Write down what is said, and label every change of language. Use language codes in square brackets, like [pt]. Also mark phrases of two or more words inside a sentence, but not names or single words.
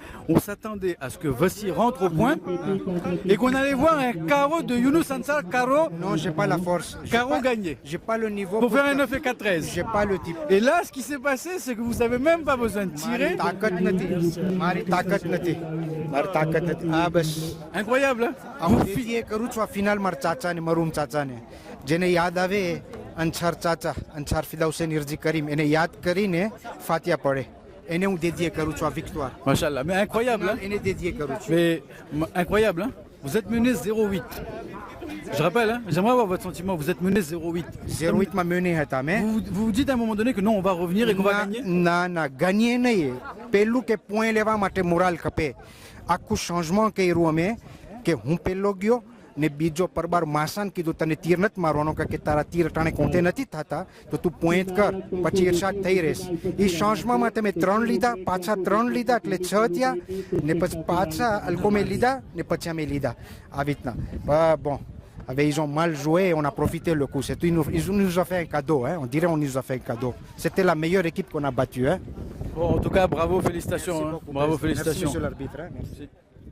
[fr] On s'attendait à ce que Vossi rentre au point et qu'on allait voir un carreau de Younous Ansar, carreau. Non, j'ai pas la force. Carreau gagné. J'ai pas le niveau. Pour faire un 9-4-13. J'ai pas le type. Et là, ce qui s'est passé, c'est que vous n'avez même pas besoin de tirer. Incroyable, hein? [gu] ફાઇનલ મારા ચાચા ને મારુમ ચાચા ને જેને યાદ આવે અન્સાર ચાચા અન્સાર ફિદા હુસૈન ઇર્જી કરીમ એને યાદ કરીને ફાતિયા પડે એને હું dédié કરું છું આ victoire. [fr] Machallah, mais incroyable, hein? [gu] એને dédié કરું છું. [fr] Mais incroyable, hein? Vous êtes mené 0-8. Je rappelle, hein, j'aimerais avoir votre sentiment, vous êtes mené 0-8. [gu] 0-8 માં mené હતા મેં. [fr] Vous vous dites à un moment donné que non, on va revenir et qu'on va gagner? [gu] ના gagner નહીં. પેલું કે point લેવા માટે મોરાલ ખપે. આખું changement કર્યું અમે કે હું પેલો ગયો ને બીજો પરબાર માસાન કીધું તને તીર નથી મારવાનો કે તારા તીર ટાણે કોંતે નથી થતા તો તું પોઈન્ટ કર પછી ઇરશાદ થઈ રહેશ. એ changement તમે 3 લીધા પાછા 3 લીધા એટલે 6 થયા ને પછી પાછા અલ્કોમે લીધા ને પછી અમે લીધા આવી રીતના. [fr] Bon. Ils ont mal joué et on a profité le coup. Ils nous ont fait un cadeau, hein. On dirait qu'on nous a fait un cadeau. C'était la meilleure équipe qu'on a battue. Hein. Bon, en tout cas, bravo, félicitations. Hein. Bravo, félicitations. Merci, monsieur l'arbitre. Hein. Merci.